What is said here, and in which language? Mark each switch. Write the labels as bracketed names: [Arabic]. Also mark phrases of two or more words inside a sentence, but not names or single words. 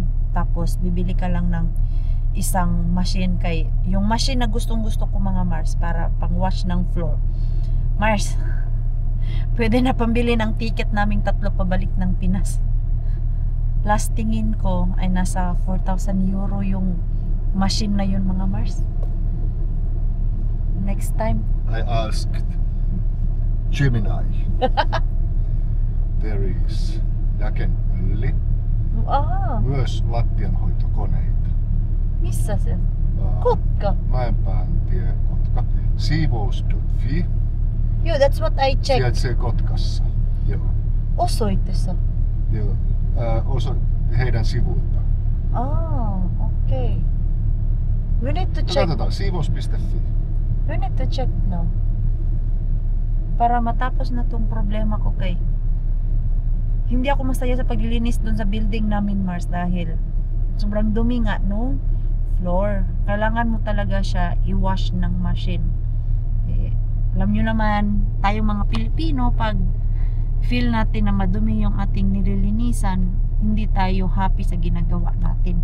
[Filipino] Tapos, bibili ka lang ng isang machine kay yung machine na gustong gusto ko mga Mars para pang wash ng floor. Mars, pwede na pambili ng ticket naming 3 pabalik ng Pinas. Last tingin ko ay nasa 4,000 euro yung machine na yun mga Mars. [English] Next time. I asked Gemini. There is Jakenpölli, [Finnish] Ah, myös lattianhoitokoneita. missä se? Aa, Kotka. Mäenpään tie Kotka. Siivous.fi. Joo, [English] that's what I checked. [Finnish] Sijaitsee Kotkassa. Joo. Osoitteessa. Joo. Heidän sivuiltaan. [English] Ah, okay. We need to check. [Finnish] Katsotaan, siivous.fi. [English] We need to check now. [Filipino] Para matapos na tong problema ko kay hindi ako masaya sa paglilinis doon sa building namin Mars dahil sobrang dumi nga nung floor. Kailangan mo talaga siya i-wash ng machine. Eh, alam nyo naman, tayo mga Pilipino, pag feel natin na madumi yung ating nililinisan, hindi tayo happy sa ginagawa natin.